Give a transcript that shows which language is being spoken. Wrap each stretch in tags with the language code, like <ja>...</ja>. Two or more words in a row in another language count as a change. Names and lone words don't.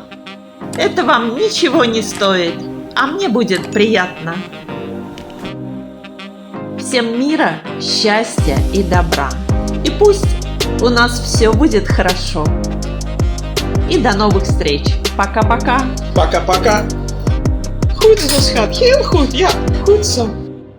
<ru>Это вам ничего не стоит, а мне будет приятно. Всем мира, счастья и добра. И пусть у нас все будет хорошо. И до новых встреч. Пока-пока. Пока-пока.</ru> <nl>Goed, dat gaat heel goed. Ja, goed zo.</nl>